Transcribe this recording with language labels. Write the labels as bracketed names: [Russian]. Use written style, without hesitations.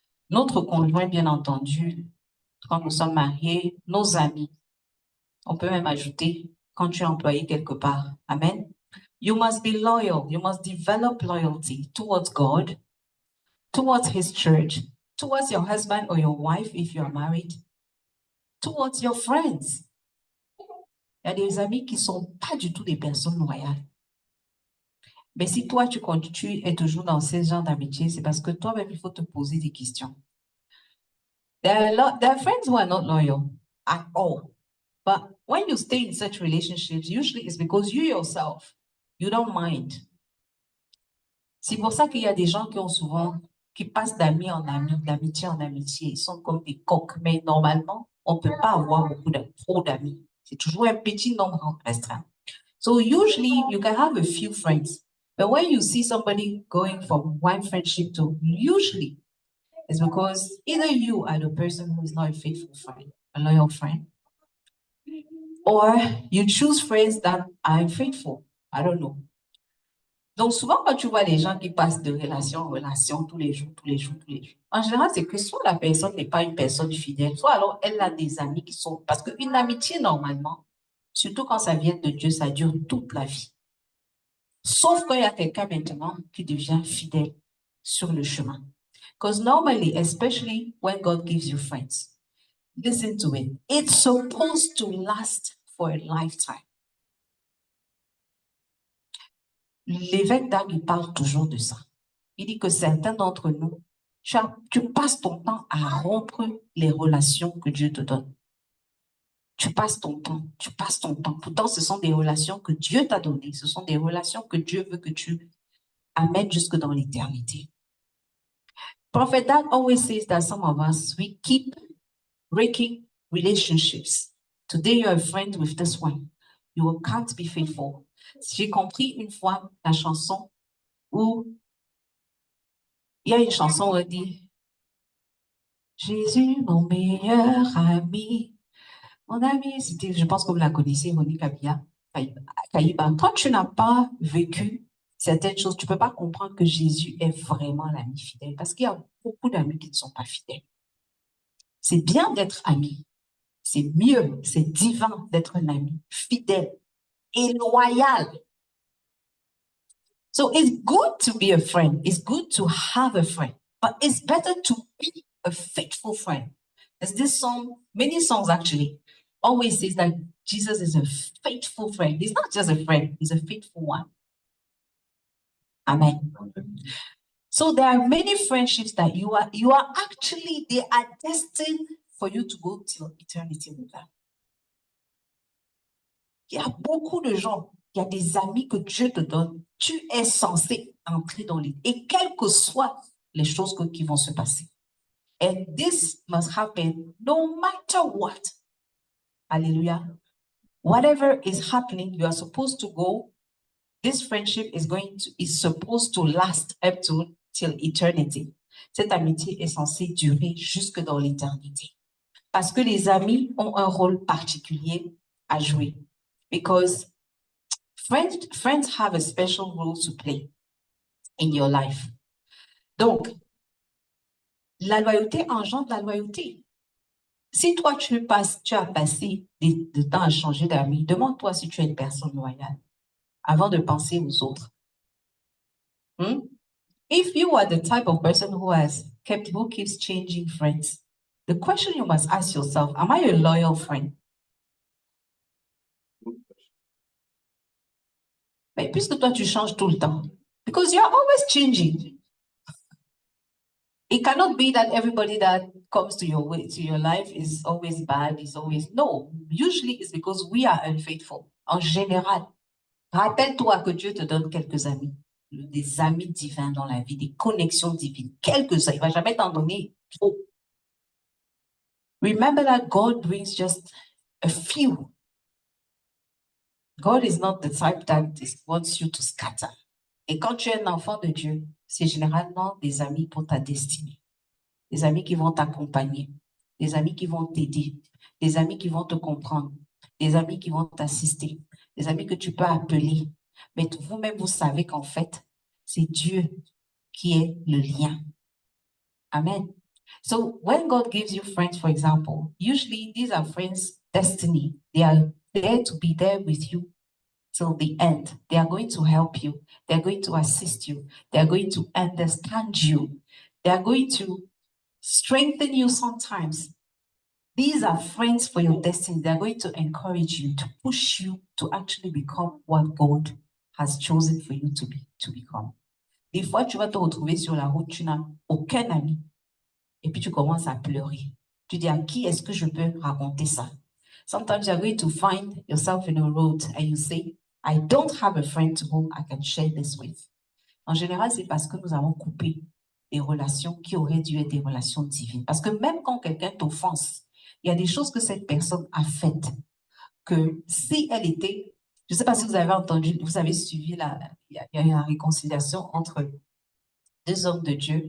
[French] Notre conjoint, bien entendu, quand nous sommes mariés, nos amis. On peut même ajouter quand tu es employé quelque part. [English] Amen. You must be loyal. You must develop loyalty towards God, towards His church, towards your husband or your wife if you are married, towards your friends. [French] Il y a des amis qui ne sont pas du tout des personnes loyales. Mais si toi, tu es toujours dans ce genre d'amitié, c'est parce que toi-même, il faut te poser des questions. [English] There are friends who are not loyal at all. But when you stay in such relationships, usually it's because you yourself, you don't mind. [French] C'est pour ça qu'il y a des gens qui passent d'amis en ami, d'amitié en amitié. Ils sont comme des coqs. Mais normalement, on ne peut pas avoir trop d'amis. C'est toujours un petit nombre restreint. [English] So usually, you can have a few friends. But when you see somebody going from one friendship to usually, it's because either you are the person who is not a faithful friend, a loyal friend, or you choose friends that are unfaithful. I don't know. [French] Donc, souvent, quand tu vois les gens qui passent de relation en relation tous les jours, tous les jours, tous les jours, en général, c'est que soit la personne n'est pas une personne fidèle, soit alors elle a des amis qui sont... Parce qu'une amitié, normalement, surtout quand ça vient de Dieu, ça dure toute la vie. Sauf quand il y a quelqu'un maintenant qui devient fidèle sur le chemin. [English] Because normally, especially when God gives you friends, listen to it, it's supposed to last for a lifetime. [French] L'évêque d'Agde, il parle toujours de ça. Il dit que certains d'entre nous, tu passes ton temps à rompre les relations que Dieu te donne. Tu passes ton temps, tu passes ton temps. Pourtant, ce sont des relations que Dieu t'a données. Ce sont des relations que Dieu veut que tu amènes jusque dans l'éternité. [English] Prophet Dad always says that some of us, we keep breaking relationships. Today, you're a friend with this one. You can't be faithful. [French] J'ai compris une fois la chanson où il y a une chanson où elle dit Jésus, mon meilleur ami. Mon ami, c'était, je pense que vous la connaissez, Monique Abia, Kaïba. Quand tu n'as pas vécu certaines choses, tu ne peux pas comprendre que Jésus est vraiment l'ami fidèle. Parce qu'il y a beaucoup d'amis qui ne sont pas fidèles. C'est bien d'être ami. C'est mieux, c'est divin d'être un ami fidèle et loyal. [English] So it's good to be a friend. It's good to have a friend. But it's better to be a faithful friend. There's this song, many songs actually, always says that Jesus is a faithful friend. He's not just a friend, he's a faithful one. Amen. So there are many friendships that you are actually, they are destined for you to go till eternity with them. [French] Il y a beaucoup de gens, il y a des amis que Dieu te donne. Tu es censé entrer dans les... Et quelles que soient les choses qui vont se passer. [English] And this must happen no matter what. Hallelujah. Whatever is happening, you are supposed to go. This friendship is supposed to last up till eternity. [French] Cette amitié est censée durer jusque dans l'éternité. Parce que les amis ont un rôle particulier à jouer. [English] Because friends have a special role to play in your life. [French] Donc, la loyauté engendre la loyauté. Si toi, tu as passé du temps à changer d'amis, demande-toi si tu es une personne loyale avant de penser aux autres. [English] If you are the type of person who keeps changing friends, the question you must ask yourself, am I a loyal friend? [French] Mais puisque toi, tu changes tout le temps, [English] because you're always changing. It cannot be that everybody that comes to your life is always bad, no. Usually it's because we are unfaithful. [French] En général, rappelle-toi que Dieu te donne quelques amis, des amis divins dans la vie, des connexions divines, quelques-uns. Il ne va jamais t'en donner trop. [English] Remember that God brings just a few. God is not the type that wants you to scatter. [French] Et quand tu es un enfant de Dieu, c'est généralement des amis pour ta destinée. Des amis qui vont t'accompagner, des amis qui vont t'aider, des amis qui vont te comprendre, des amis qui vont t'assister, des amis que tu peux appeler. Mais vous-même, vous savez qu'en fait, c'est Dieu qui est le lien. Amen. [English] So when God gives you friends, for example, usually these are friends' destiny. They are there to be there with you till the end. They are going to help you. They are going to assist you. They are going to understand you. They are going to strengthen you sometimes. These are friends for your destiny. They're going to encourage you, to push you to actually become what God has chosen for you to become. [French] Des fois, tu vas te retrouver sur la route, tu n'as aucun ami, et puis tu commences à pleurer. Tu dis, à qui est-ce que je peux raconter ça? [English] Sometimes you're going to find yourself in a road and you say, I don't have a friend to whom I can share this with. [French] En général, c'est parce que nous avons coupé des relations qui auraient dû être des relations divines. Parce que même quand quelqu'un t'offense, il y a des choses que cette personne a faites que si elle était Je ne sais pas si vous avez entendu, vous avez suivi il y a eu la réconciliation entre deux hommes de Dieu.